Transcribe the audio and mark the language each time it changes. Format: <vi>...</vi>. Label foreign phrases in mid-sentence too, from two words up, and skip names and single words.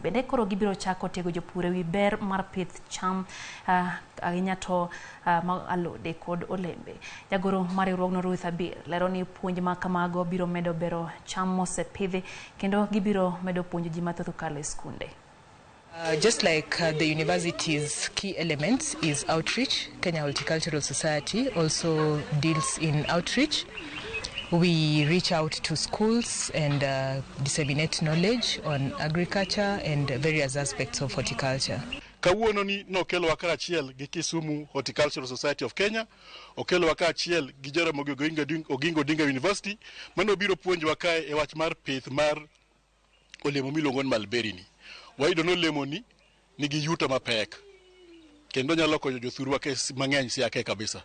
<luo>Bende koro gibiro chako tego jopur ewi ber mar pith cham ahinya to alode kod olembe. Jagoro mar riwruogno Ruth Abir lero ni puonj ma kamago biro medo bero cham mosepidhi kendo gibiro medo puonjo ji mathoth kale skunde.</luo> <en>Just like the university's key elements is outreach, Kenya Horticultural Society also deals in outreach. We reach out to schools and disseminate knowledge on agriculture and various aspects of horticulture.</en> <luo>Kawuono ni nokelo wakara achiel gi Kisumu Horticultural Society of Kenya, okelo wakara achiel gi Jaramogi Oginga Odinga University, mano biro puonjo wakae e wach mar pith mar olemo miluongo ni mulberry ni. Wayudo no olemo ni nigi yuto mapek, kendo nyalo konyo jothurwa mang'eny Siaya kae kabisa.</luo>